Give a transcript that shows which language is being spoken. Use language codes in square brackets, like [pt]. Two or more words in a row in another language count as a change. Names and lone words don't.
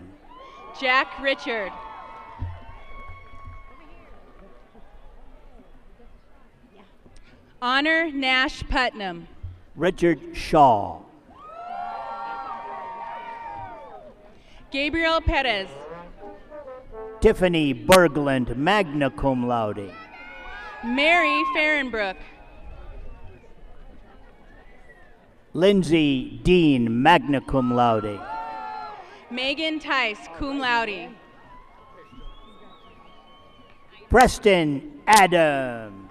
[en] Jack Richard. Honor Nash Putnam. Richard Shaw. Gabriel Perez. Tiffany Berglund, [la] magna cum laude. [en] Mary Farrenbrook. Lindsay Dean, [la] magna cum laude. [en] Megan Tice, [la] cum laude. [en] Preston Adams.